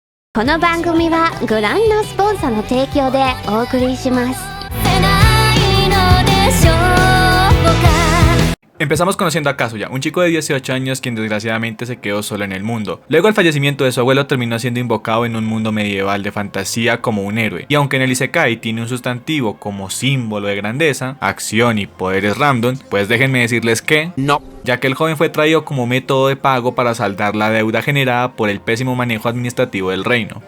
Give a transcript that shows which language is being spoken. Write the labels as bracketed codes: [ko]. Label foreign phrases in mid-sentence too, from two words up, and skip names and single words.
[ja] この番組はご覧のスポンサーの提供でお送りします。 [es] Empezamos conociendo a Kazuya, un chico de 18 años quien desgraciadamente se quedó solo en el mundo. Luego el fallecimiento de su abuelo terminó siendo invocado en un mundo medieval de fantasía como un héroe. Y aunque en el Isekai tiene un sustantivo como símbolo de grandeza, acción y poderes random, pues déjenme decirles que no, ya que el joven fue traído como método de pago para saldar la deuda generada por el pésimo manejo administrativo del reino.